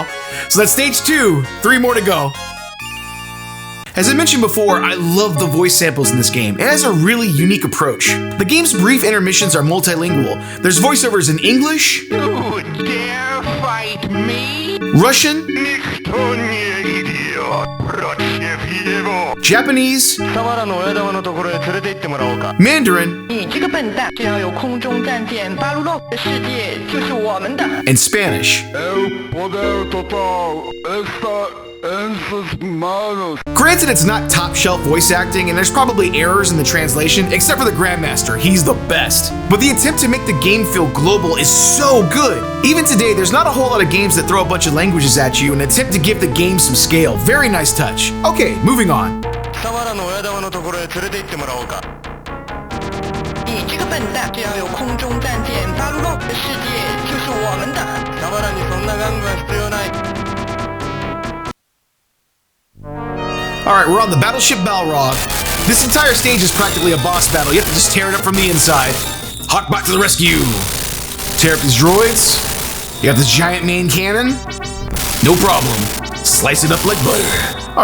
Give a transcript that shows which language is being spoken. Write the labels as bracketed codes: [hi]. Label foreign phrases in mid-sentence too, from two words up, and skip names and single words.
[en] So that's stage 2, 3 more to go. As I mentioned before, I love the voice samples in this game. It has a really unique approach. The game's brief intermissions are multilingual. There's voiceovers in English, You dare fight me? Russian, Japanese, [ja] サワラの親玉のところへ連れて行ってもらおうか。 [en] Mandarin, [zh] 你这个笨蛋！只要有空中战舰巴鲁洛的世界就是我们的。 [en] and Spanish. Granted, it's not top shelf voice acting, and there's probably errors in the translation, except for the Grandmaster. He's the best. But the attempt to make the game feel global is so good. Even today, there's not a whole lot of games that throw a bunch of languages at you and attempt to give the game some scale. Very nice touch. Okay, moving on. [ja] サワラの親玉のところへ連れて行ってもらおうか。 [zh] 你这个笨蛋！只要有空中战舰巴鲁洛的世界就是我们的。 [ja] サワラにそんな玩具は必要ない。 [en] Alright, we're on the Battleship Balrog. This entire stage is practically a boss battle. You have to just tear it up from the inside. Hawkbot to the rescue. Tear up these droids. You have this giant main cannon. No problem. Slice it up like butter.